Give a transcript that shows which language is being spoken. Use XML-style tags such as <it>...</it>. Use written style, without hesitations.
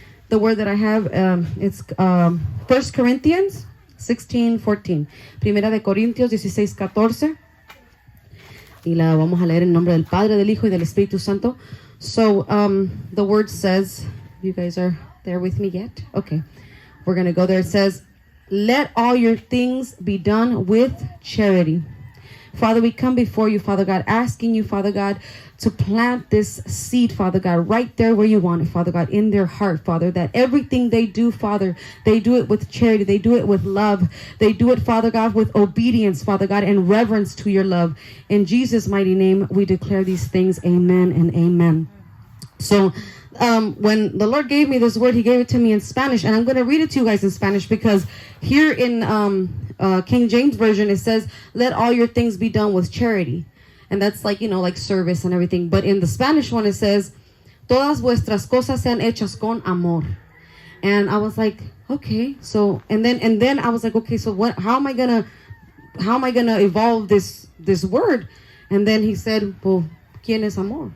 <en>the word that I have, it's 1 Corinthians 16:14.</en> <es>Primera de Corintios 16:14. Y la vamos a leer en nombre del Padre, del Hijo y del Espíritu Santo.</es> <en>So the word says, you guys are there with me yet? Okay. We're going to go there. It says, let all your things be done with charity. Father, we come before you, Father God, asking you, Father God, to plant this seed, Father God, right there where you want it, Father God, in their heart, Father, that everything they do, Father, they do it with charity. They do it with love. They do it, Father God, with obedience, Father God, and reverence to your love. In Jesus' mighty name, we declare these things. Amen and amen. So when the Lord gave me this word, he gave it to me in Spanish, and I'm going to read it to you guys in Spanish, because here in King James Version, it says, let all your things be done with charity. And that's like, like service and everything. But in the Spanish one, it says,</en> <es>todas vuestras cosas sean hechas con amor.</es> <en>And I was like, okay. So, and then I was like, okay, so how am I gonna evolve this word? And then he said, well,</en> <es>¿quién es amor?</es>